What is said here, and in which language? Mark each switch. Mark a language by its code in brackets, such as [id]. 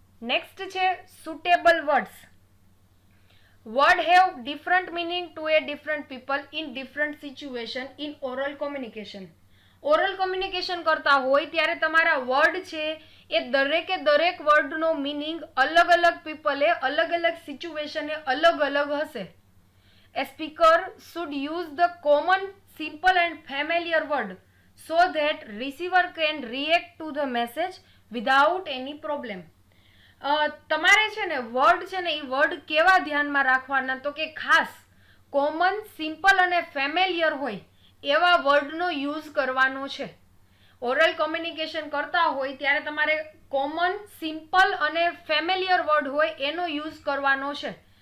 [en] Next છે suitable words. Word have different meaning to a different people in different situation in oral communication. [gu] Oral communication કરતા હોય ત્યારે તમારા word છે એ દરેક વર્ડનો મિનિંગ અલગ પીપલે અલગ સિચ્યુએશને અલગ હશે. [en] A speaker should use the common simple and familiar word so that receiver can react to the message without any problem. [gu] તમારે છે ને વર્ડ છે ને એ વર્ડ કેવા ધ્યાનમાં રાખવાના તો કે ખાસ કોમન, સિમ્પલ અને ફેમિલિયર હોય એવા વર્ડનો યુઝ કરવાનો છે. ઓરલ કોમ્યુનિકેશન કરતા હોય ત્યારે તમારે કોમન, સિમ્પલ અને ફેમિલિયર વર્ડ હોય એનો યુઝ કરવાનો છે.